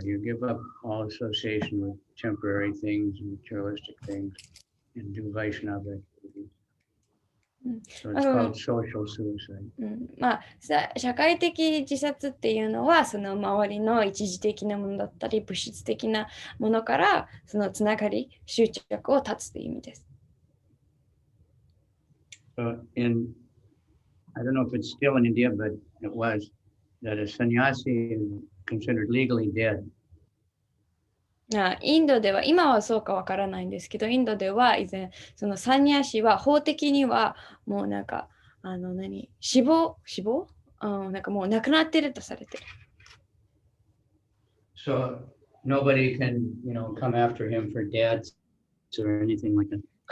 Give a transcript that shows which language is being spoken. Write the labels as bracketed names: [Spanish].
[English] You give up all association with temporary things, materialistic things, and do Vaishnava activities. So it's called social suicide. [Japanese] 社会的自殺っていうのは、その周りの一時的なものだったり、物質的なものから、そのつながり、執着を断つという意味です。 [English] So I don't know if it's still in India, but it was that a sannyasi is considered legally dead. [Japanese] インドでは、今はそうかわからないんですけど、インドでは以前、そのサンニャシは法的にはもうなんか、死亡、なんかもう亡くなってるとされてる。 [English] So nobody can, come after him for debts or anything like that.